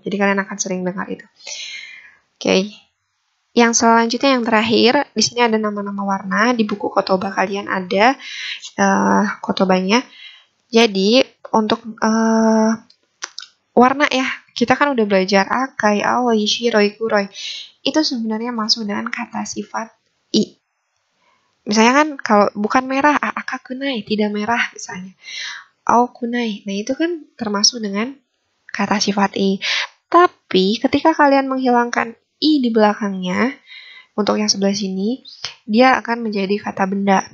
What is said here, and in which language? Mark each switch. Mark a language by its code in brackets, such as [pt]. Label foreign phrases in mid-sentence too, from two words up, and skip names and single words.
[id] Jadi kalian akan sering dengar itu. Oke. Yang selanjutnya yang terakhir, di sini ada nama-nama warna. Di buku kotoba kalian ada kotobanya. Jadi untuk warna ya, kita kan udah belajar [ja] 赤い、青い、白い、黒い. [id] Itu sebenarnya masuk dengan kata sifat i. Misalnya kan kalau bukan merah, [ja] 赤くない, [id] tidak merah misalnya. [ja] 青くない. [id] Nah, itu kan termasuk dengan kata sifat i. Tapi ketika kalian menghilangkan i di belakangnya, untuk yang sebelah sini, dia akan menjadi kata benda.